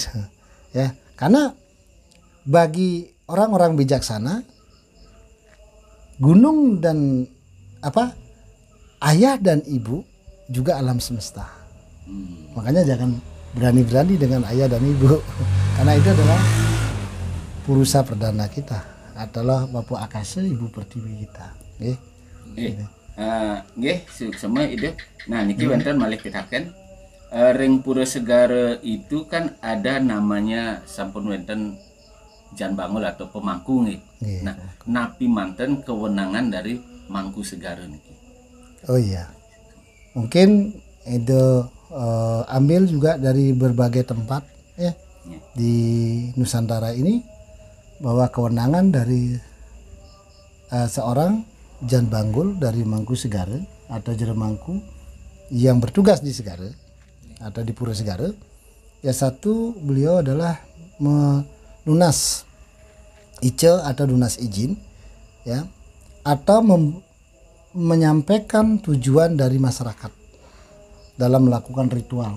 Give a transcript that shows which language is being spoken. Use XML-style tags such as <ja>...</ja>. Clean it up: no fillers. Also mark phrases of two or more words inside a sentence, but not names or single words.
<id>Ya, karena bagi orang-orang bijaksana, gunung dan ayah dan ibu juga alam semesta. Makanya jangan berani-berani dengan ayah dan ibu, karena itu adalah purusa perdana kita, adalah Bapak Akasa, Ibu Pertiwi kita. Nggih, sama ide.</id> <ban>Nah, niki wonten malih pitaken.</ban> <id>Ring Pura Segara itu kan ada namanya</id> <ban>sampun wonten</ban> <id>Jan Bangul atau pemangku nggih. Nah,</id> <ban>napi manten</ban> <id>kewenangan dari Mangku Segara niki. Oh iya. Mungkin itu ambil juga dari berbagai tempat ya di Nusantara ini, bahwa kewenangan dari seorang Jan Banggul dari Mangku Segara atau Jeremangku yang bertugas di Segara atau di Pura Segara, ya satu, beliau adalah melunas ice atau lunas izin ya, atau menyampaikan tujuan dari masyarakat dalam melakukan ritual.</id>